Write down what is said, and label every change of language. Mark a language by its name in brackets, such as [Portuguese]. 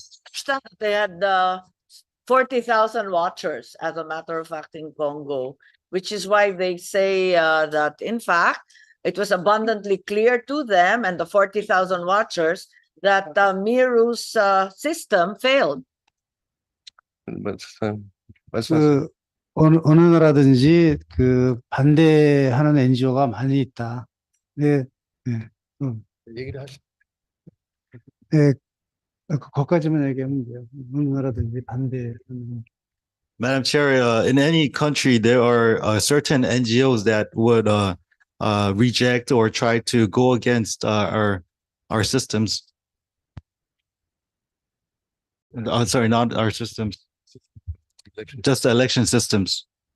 [English] Understand that they had 40,000 watchers, as a matter of fact, in Congo, which is why they say that, in fact, it was abundantly clear to them and the 40,000 watchers that Miru's system failed. [Korean] 그 어느 나라든지 그 반대하는 NGO가 많이 있다. 네, 네, 얘기를 하시. 네, 거기까지만 얘기하면 돼요. 어느 나라든지 반대하는. [English] Madam Chair, in any country, there are certain NGOs that would reject or try to go against our systems. Sorry, not our systems, just the election systems.